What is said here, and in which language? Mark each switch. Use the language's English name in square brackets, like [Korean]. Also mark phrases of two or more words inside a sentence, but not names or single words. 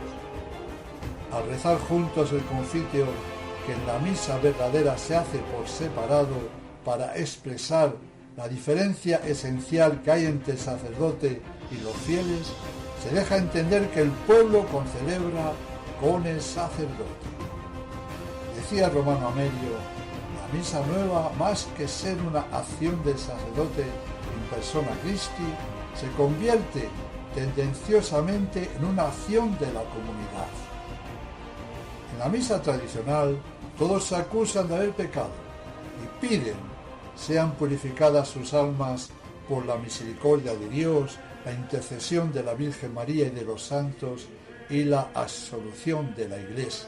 [Spanish] Al rezar juntos el confiteor, que en la misa verdadera se hace por separado para expresar la diferencia esencial que hay entre el sacerdote y los fieles, se deja entender que el pueblo concelebra con el sacerdote. Decía Romano Amelio: la misa nueva, más que ser una acción del sacerdote [Latin] in persona Christi, [Spanish] se convierte tendenciosamente en una acción de la comunidad. En la misa tradicional, todos se acusan de haber pecado y piden sean purificadas sus almas por la misericordia de Dios, la intercesión de la Virgen María y de los santos y la absolución de la Iglesia.